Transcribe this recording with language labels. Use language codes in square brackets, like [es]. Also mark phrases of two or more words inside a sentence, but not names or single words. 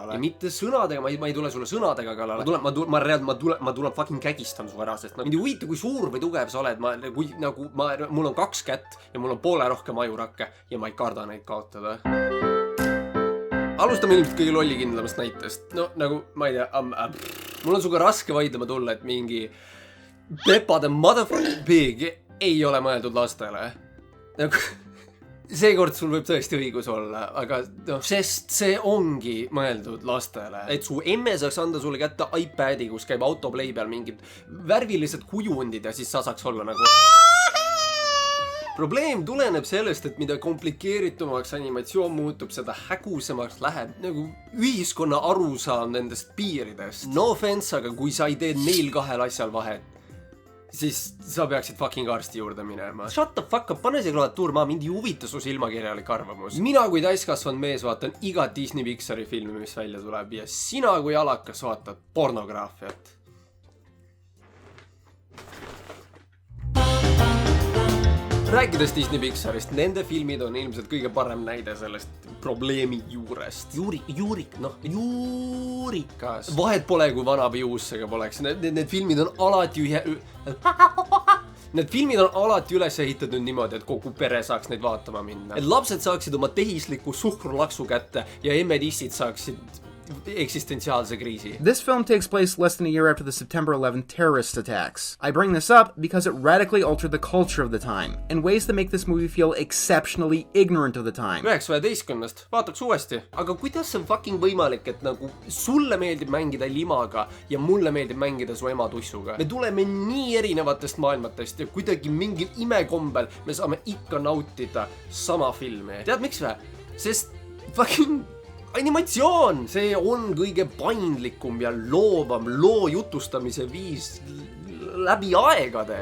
[et] Ja mitte sõnadega, ma ei tule sulle sõnadega kallale. Ma tulen fucking kägistan su ära, sest mind ei huvita, kui suur või tugev sa oled, mul on 2 kätt ja mul on poole rohkem ajurakke ja ma ei karda neid kaotada. Alustame ilmselt kõige lollikindlamast näitest. No nagu, ma ei tea, mul on suga raske vaidlema tulla, et mingi Peppa [en] the motherfucking pig [et] ei ole mõeldud lastele. Nagu seekord sul võib tõesti õigus olla, aga sest see ongi mõeldud lastele. Et su emme saaks anda sulle kätte iPadi, kus käib autoplay peal mingid värvilised kujundid ja siis sa saaks olla nagu... Probleem tuleneb sellest, et mida komplikeeritumaks animatsioon muutub, seda hägusemaks läheb nagu ühiskonna arusaam nendest piiridest. [en] No offense, [et] aga kui sa ei tee neil 2 asjal vahet, siis sa peaksid fucking arsti juurde minema. [en] Shut the fuck up, [et] pane see klaviatuur maa, mind ei huvita su silmakirjalik arvamus. Mina kui täiskasvanud mees vaatan iga Disney Pixari filmi, mis välja tuleb ja sina kui alakas vaatad pornograafiat. Rääkides Disney Pixarist, nende filmid on ilmselt kõige parem näide sellest probleemi juurest. Juurikas. Vahet pole, kui vana või uus see ka poleks. Need filmid on alati Need filmid on alati üles ehitatud niimoodi, et kogu pere saaks neid vaatama minna. Et lapsed saaksid oma tehisliku suhkrulaksu kätte ja emmedissid saaksid eksistentsiaalse kriisi. [en] This film takes place less than a year after the September 11th terrorist attacks. I bring this up because it radically altered the culture of the time in ways that make this movie feel exceptionally ignorant of the time. 9/11, [et] vaataks uuesti. Aga kuidas see on fucking võimalik, et nagu sulle meeldib mängida limaga ja mulle meeldib mängida su ema tussuga? Me tuleme nii erinevatest maailmatest ja kuidagi mingil imekombel me saame ikka nautida sama filmi. Tead miks vä? Sest fucking animatsioon, see on kõige paindlikum ja loovam loo jutustamise viis läbi aegade.